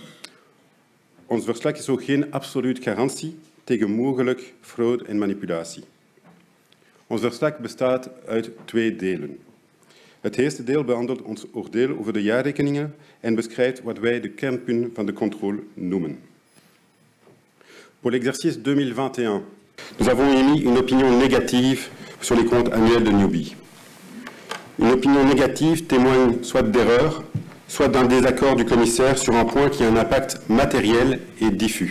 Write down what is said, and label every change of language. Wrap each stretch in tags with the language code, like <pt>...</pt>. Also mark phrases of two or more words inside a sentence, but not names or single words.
<nl>Ons verslag is ook geen absolute garantie tegen mogelijk fraude en manipulatie. Ons verslag bestaat uit 2 delen. Het eerste deel behandelt ons oordeel over de jaarrekeningen en beschrijft wat wij de kernpunten van de controle noemen.</nl> <fr>Pour l'exercice 2021, nous avons émis une opinion négative sur les comptes annuels de Newbie. Une opinion négative témoigne soit d'erreur, soit d'un désaccord du commissaire sur un point qui a un impact matériel et diffus.</fr>